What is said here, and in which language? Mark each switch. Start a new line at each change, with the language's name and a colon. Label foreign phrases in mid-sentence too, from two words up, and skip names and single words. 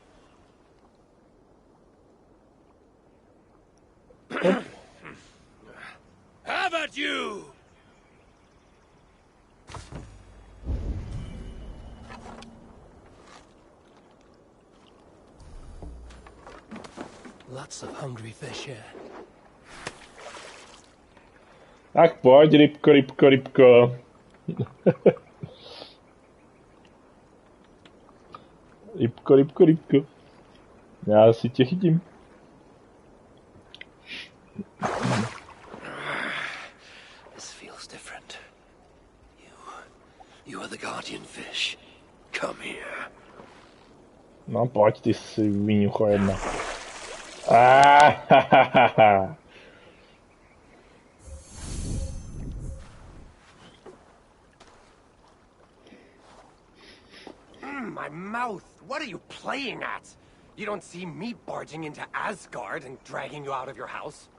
English: Have at you! Lots of hungry fish here.
Czech: Tak pojď, rybko. Rybko. Já si tě chytím.
English: This feels different. You are the guardian fish. Come here.
Czech: No pojď, ty sviňucho jedna.
English: My mouth! What are you playing at? You don't see me barging into Asgard and dragging you out of your house?